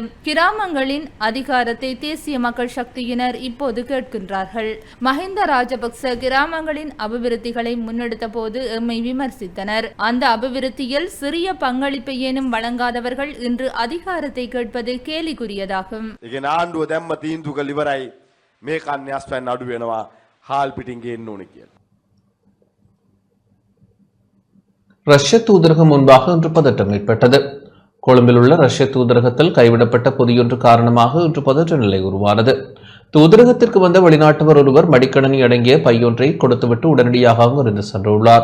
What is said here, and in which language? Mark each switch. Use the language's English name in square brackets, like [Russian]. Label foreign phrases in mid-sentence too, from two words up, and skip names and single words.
[Tamil] கிராமங்களின் அதிகாரத்தை தேசிய மக்கள் சக்தியினர் இப்போது கேட்கின்றார்கள். மஹிந்த ராஜபக்ச கிராமங்களின் அபிவிருத்திகளை முன்னெடுத்த போது எம்மை விமர்சித்தனர். அந்த அபிவிருத்தியில் சிறிய பங்களிப்பை ஏனும் வழங்காதவர்கள் இன்று அதிகாரத்தை கேட்பது கேலிக்குரியதாகும். [Sinhala] ආණ්ඩුව දැම්ම තීන්දුව ඉවරයි මේ කන්නේ අස්පැන්න අඩු වෙනවා හාල් පිටින් ගේන්න ඕනේ කියලා. [Tamil] ரஷ்ய தூதரகம் முன்பாக இன்று பதட்டம் ஏற்பட்டது. கொழும்பில் உள்ள ரஷ்ய தூதரகத்தில் கைவிடப்பட்ட பொதியொன்று காரணமாக இன்று பதற்ற நிலை உருவானது. தூதரகத்திற்கு வந்த வெளிநாட்டவர் ஒருவர் மடிக்கணனி அடங்கிய பையொன்றை கொடுத்துவிட்டு உடனடியாக அங்கிருந்து சென்றுள்ளார்.